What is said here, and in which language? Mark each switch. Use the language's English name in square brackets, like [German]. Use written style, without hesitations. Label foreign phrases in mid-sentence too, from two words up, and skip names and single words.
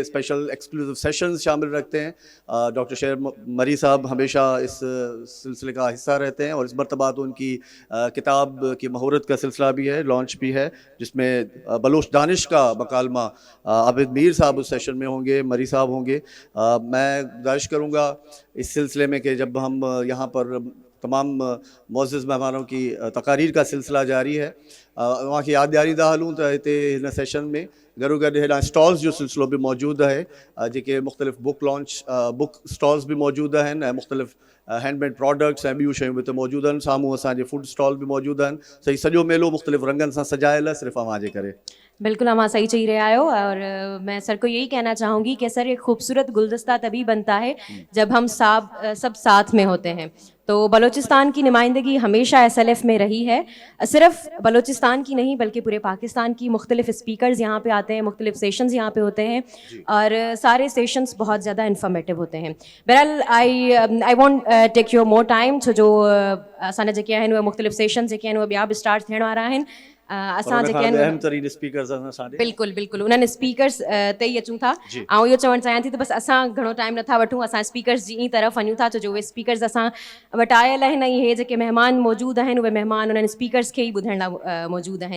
[English] special exclusive sessions [Urdu] شامل رکھتے ہیں۔ ڈاکٹر شیر مری صاحب ہمیشہ اس سلسلے کا حصہ رہتے ہیں اور اس مرتبہ تو ان کی کتاب کی مہورت کا سلسلہ بھی ہے، لانچ بھی ہے، جس میں بلوچ دانش کا مکالمہ عابد میر صاحب اس سیشن میں ہوں گے، مری صاحب ہوں گے. میں گزارش کروں گا اس سلسلے میں کہ جب ہم یہاں پر تمام معزز مہمانوں کی تقاریر کا سلسلہ جاری ہے، وہاں کی [Sindhi] याद ॾियारींदा हलूं त हिते हिन सेशन में गॾो गॾु हेॾा स्टॉल्स जो सिलसिलो बि मौजूदु आहे, जेके मुख़्तलिफ़ [English] book launch book stalls [Sindhi] बि मौजूदु आहिनि ऐं मुख़्तलिफ़ [English] handmade products [Sindhi] ऐं ॿियूं शयूं बि हिते मौजूदु आहिनि। साम्हूं असांजे [English] food stall [Sindhi] बि मौजूदु आहिनि। सही सॼो मेलो मुख़्तलिफ़ रंगनि सां सजायल आहे सिर्फ़ु अव्हां जे करे। बिल्कुल अमा सही चही रहे आयो [Urdu] اور میں سر کو یہی کہنا چاہوں گی کہ سر ایک خوبصورت گلدستہ تبھی بنتا ہے جب ہم سب ساتھ میں ہوتے ہیں. تو بلوچستان کی نمائندگی ہمیشہ SLF میں رہی ہے، صرف بلوچستان کی نہیں بلکہ پورے پاکستان کی. مختلف اسپیکرز یہاں پہ آتے ہیں، مختلف سیشنز یہاں پہ ہوتے ہیں اور سارے سیشنز بہت زیادہ انفارمیٹو ہوتے ہیں. [English] बहरहाल I want take your more time, [Sindhi] छो जो असांजा जेके आहिनि उहे मुख्तलिफ सेशंस जेके आहिनि उहे ॿिया बि स्टार्ट थियण वारा आहिनि। असां जेके आहिनि अहम तरीन स्पीकर्स आहिनि असांजे। बिल्कुल बिल्कुल उन्हनि स्पीकर्स ते ई अचूं था। ऐं इहो चवणु चाहियां थी त बसि असां घणो टाइम नथा वठूं, असां स्पीकर्स जी ई तरफ़ वञूं था, छो जो उहे स्पीकर्स असां वटि आयल आहिनि ऐं इहे जेके महिमान मौजूदु आहिनि उहे महिमान उन्हनि स्पीकर्स खे ई ॿुधण लाइ मौजूदु आहिनि।